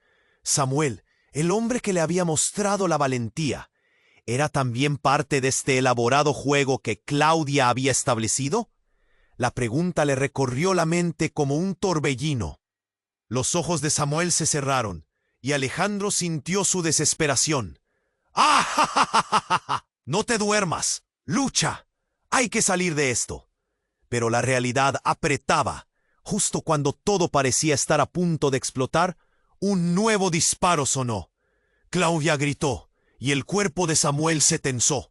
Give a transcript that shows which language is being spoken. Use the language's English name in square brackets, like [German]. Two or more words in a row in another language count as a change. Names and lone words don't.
[Spanish] Samuel, el hombre que le había mostrado la valentía, ¿era también parte de este elaborado juego que Claudia había establecido? La pregunta le recorrió la mente como un torbellino. Los ojos de Samuel se cerraron y Alejandro sintió su desesperación. ¡Ah, ja, ja, ja, ja, ja! No te duermas, lucha. Hay que salir de esto. Pero la realidad apretaba. Justo cuando todo parecía estar a punto de explotar, un nuevo disparo sonó. Claudia gritó y el cuerpo de Samuel se tensó.